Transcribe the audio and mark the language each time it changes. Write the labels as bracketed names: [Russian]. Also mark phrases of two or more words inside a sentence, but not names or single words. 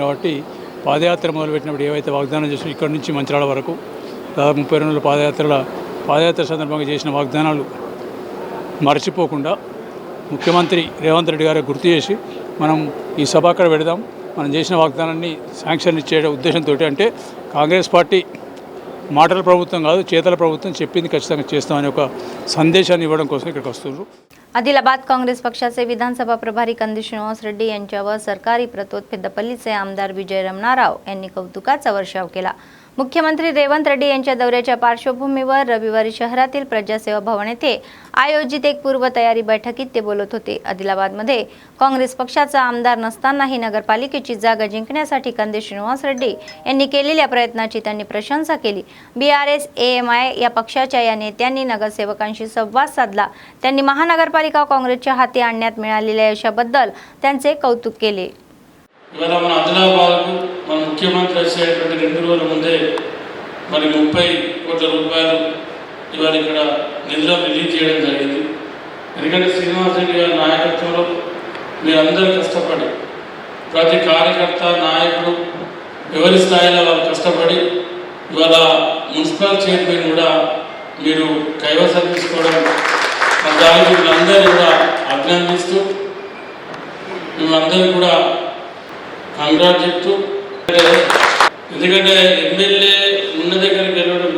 [Telugu] కాబట్టి పాదయాత్ర మొదలుపెట్టినప్పుడు ఏవైతే వాగ్దానం చేసి ఇక్కడి నుంచి మంచిరాల వరకు దాదాపు 32 రోజుల పాదయాత్ర సందర్భంగా చేసిన వాగ్దానాలు మర్చిపోకుండా ముఖ్యమంత్రి రేవంత్ రెడ్డి గారు గుర్తు చేసి మనం ఈ సభ అక్కడ పెడదాం, మనం చేసిన వాగ్దానాన్ని శాంక్షన్ ఇచ్చే ఉద్దేశంతో, అంటే కాంగ్రెస్ పార్టీ మాటల ప్రభుత్వం కాదు చేతల ప్రభుత్వం, చెప్పింది ఖచ్చితంగా చేస్తామని ఒక సందేశాన్ని ఇవ్వడం కోసం ఇక్కడికి వస్తున్నారు. [Marathi] आदिलाबाद काँग्रेस पक्षाचे विधानसभा प्रभारी कंदी श्रीनिवास रेड्डी यांच्यावर सरकारी प्रतोद पेद्दपल्लीचे आमदार विजय रमणाराव यांनी कौतुकाचा वर्षाव केला. मुख्यमंत्री रेवंत रेड्डी यांच्या दौऱ्याच्या पार्श्वभूमीवर रविवारी शहरातील प्रजासेवा भवन येथे आयोजित एक पूर्वतयारी बैठकीत ते बोलत होते. आदिलाबादमध्ये काँग्रेस पक्षाचा आमदार नसतानाही नगरपालिकेची जागा जिंकण्यासाठी कंदी श्रीनिवास रेड्डी यांनी केलेल्या प्रयत्नाची त्यांनी प्रशंसा केली. बीआरएस एएमआय या पक्षाच्या या नेत्यांनी नगरसेवकांशी संवाद साधला. त्यांनी महानगरपालिका काँग्रेसच्या हाती आणण्यात मिळालेल्या यशाबद्दल त्यांचे कौतुक केले. [Telugu] ఇవాళ మన ఆదిలాబాద్కు మన ముఖ్యమంత్రి వచ్చేటువంటి 2 రోజుల ముందే మరి 30 కోట్ల రూపాయలు ఇవాళ ఇక్కడ నిధులు రిలీజ్ చేయడం జరిగింది. ఎందుకంటే శ్రీనివాస్ రెడ్డి గారి నాయకత్వంలో మీరందరూ కష్టపడి ప్రతి కార్యకర్త నాయకుడు ఎవరి స్థాయిలో వాళ్ళు కష్టపడి ఇవాళ మున్సిపల్ చైర్మన్ కూడా మీరు కైవసం తీసుకోవడం దానికి వీళ్ళందరూ కూడా అభినందిస్తూ మేమందరూ కూడా కంగ్రాట్ చెప్తూ, ఎందుకంటే ఎమ్మెల్యే ఉన్న దగ్గరికి